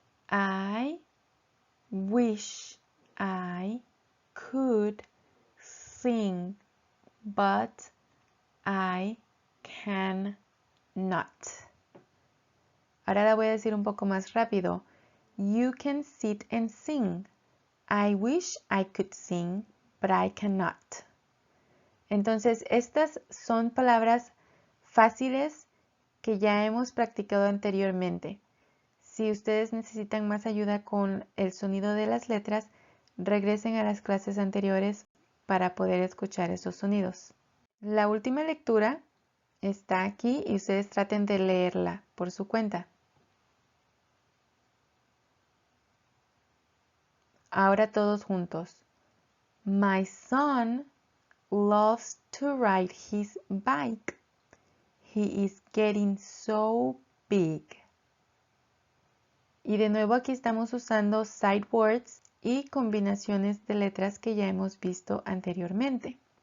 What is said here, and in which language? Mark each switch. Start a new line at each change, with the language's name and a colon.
English: I wish I could sing, but I cannot.
Spanish: Ahora la voy a decir un poco más rápido.
English: You can sit and sing. I wish I could sing, but I cannot.
Spanish: Entonces, estas son palabras fáciles que ya hemos practicado anteriormente. Si ustedes necesitan más ayuda con el sonido de las letras, regresen a las clases anteriores para poder escuchar esos sonidos. La última lectura está aquí y ustedes traten de leerla por su cuenta. Ahora todos juntos.
English: My son loves to ride his bike. He is getting so big.
Spanish: Y de nuevo aquí estamos usando
English: sight words
Spanish: y combinaciones de letras que ya hemos visto anteriormente.